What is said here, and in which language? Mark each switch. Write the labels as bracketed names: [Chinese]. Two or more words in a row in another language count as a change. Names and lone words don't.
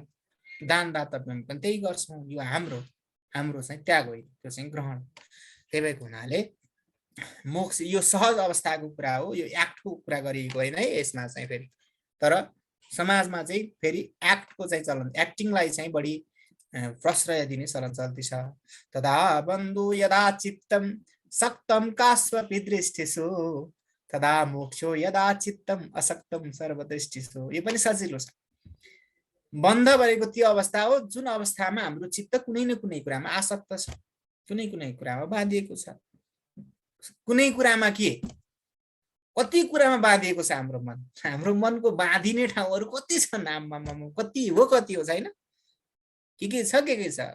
[Nepali] दान दातव्यमा पनि त्यही गर्छौँ। यो हाम्रो हाम्रो चाहिँ त्याग होइन, त्यो चाहिँ ग्रहण। त्यही भएको हुनाले मोक्ष यो सहज अवस्थाको कुरा हो, यो एक्टको कुरा गरिएको होइन है यसमा चाहिँ फेरि। तर समाजमा चाहिँ फेरि एक्टको चाहिँ चलन, एक्टिङलाई चाहिँ बढी प्रश्रय दिने चलन चल्ती छ। [Sanskrit] तदा बन्धु यदा चित्तम सक्तम कास्वपि दृष्टिषु तदा मोक्षो यदा चित्तम असक्तम सर्वदृष्टिषु। [Nepali] यो पनि सजिलो छ। बन्ध भनेको त्यो अवस्था हो जुन अवस्थामा हाम्रो चित्त कुनै न कुनै कुरामा आसक्त छ, कुनै कुनै कुरामा बाँधिएको छ। कुनै कुरामा के, कति कुरामा बाँधिएको छ हाम्रो मन। हाम्रो मनको बाँधिने ठाउँहरू कति छन्, आम्मामा कति हो छैन, के छ के छ।